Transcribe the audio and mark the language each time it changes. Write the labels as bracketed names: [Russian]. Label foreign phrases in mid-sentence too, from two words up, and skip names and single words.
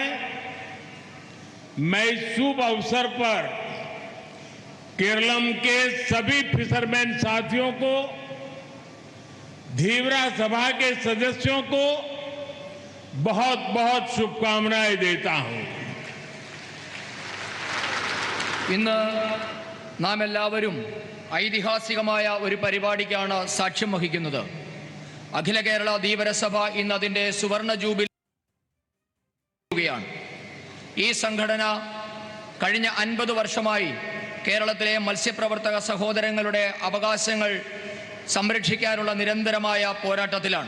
[Hindi] मैं इस शुभ अवसर पर केरलम के सभी फिशरमैन साथियों को, धीवरा सभा के सदस्यों को बहुत बहुत शुभकामनाएं देता हूं। [Malayalam] ഇന്ന് നാം എല്ലാവരും ഐതിഹാസികമായ ഒരു പരിപാടിക്കാണ് സാക്ഷ്യം വഹിക്കുന്നത്. അഖില കേരള ധീവര സഭ ഇന്ന് അതിന്റെ സുവർണ ജൂബിലിയാണ്. ഈ സംഘടന കഴിഞ്ഞ 50 വർഷമായി കേരളത്തിലെ മത്സ്യപ്രവർത്തക സഹോദരങ്ങളുടെ അവകാശങ്ങൾ സംരക്ഷിക്കാനുള്ള നിരന്തരമായ പോരാട്ടത്തിലാണ്.